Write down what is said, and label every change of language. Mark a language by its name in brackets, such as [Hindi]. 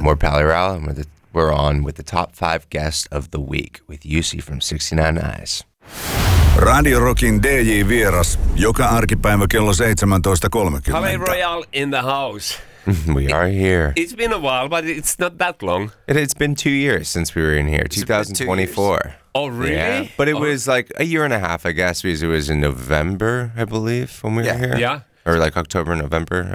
[English] And we're Palais Royale, and we're on with the top 5 guest of the week with UC from 69 Eyes. [Finnish] Radio Rockin DJ vieras joka arkipäivä kello 17.30. [English] Palais Royale in the house. We are here. It's been a while, but it's not that long. It's been 2 years since we were in here, 2024. Oh, really? Yeah. But it was like a year and a half, I guess, because it was in November, I believe, when we were here. Yeah. Or like October, November.